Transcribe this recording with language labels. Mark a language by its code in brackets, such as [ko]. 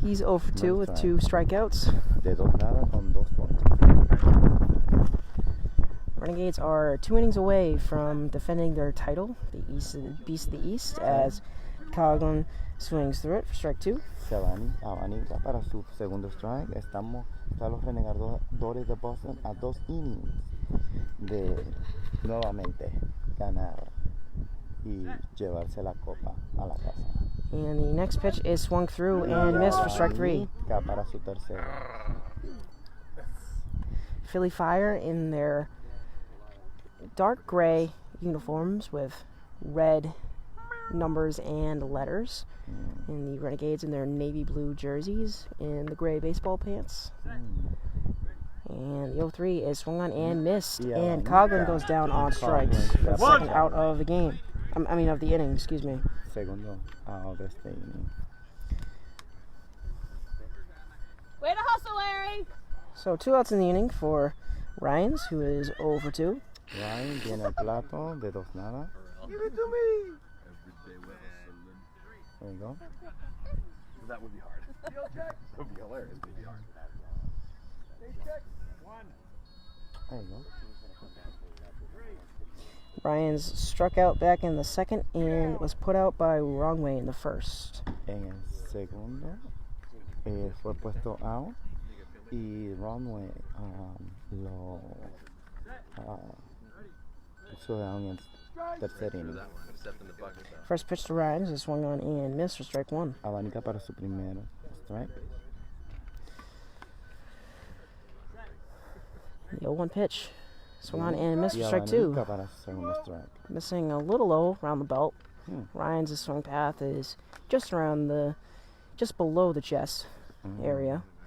[en] He's 0 for 2 with 2 strikeouts. [es] De dos nada con 2 ponches. [en] Renegades are 2 innings away from defending their title, the Beast of the East, as Coughlin swings through it for strike 2. [es] Abanica para su segundo strike. Están los renegadores de Boston a 2 innings de nuevamente ganar y llevarse la copa a la casa. [en] And the next pitch is swung through and missed for strike 3. [es] Para su tercero. [en] Philly Fire in their dark gray uniforms with red numbers and letters. And the Renegades in their navy blue jerseys and the gray baseball pants. And the 0-3 is swung on and missed. And Coughlin goes down on strikes. The second out of the game. I mean, of the inning, excuse me. [es] Segundo out de este inning. [en] Way to hustle, Larry! So 2 outs in the inning for Ryans, who is 0 for 2. [es] Ryan tiene el plato de 2 nada. [en] Give it to me. There you go. That would be hard. That would be hilarious. It would be hard. There you go. Ryans struck out back in the second and was put out by Wrong Way in the first. [es] En el segundo fue puesto out y Runway lo puso down en el tercer inning. [en] First pitch to Ryans is swung on and missed for strike 1. [es] Abanica para su primero strike. [en] The 0-1 pitch. Swung on and missed [es] Y [en] for strike 2. [es] Abanica para su segundo strike. [en] Missing a little low around the belt. Ryans' swing path is just below the chest area.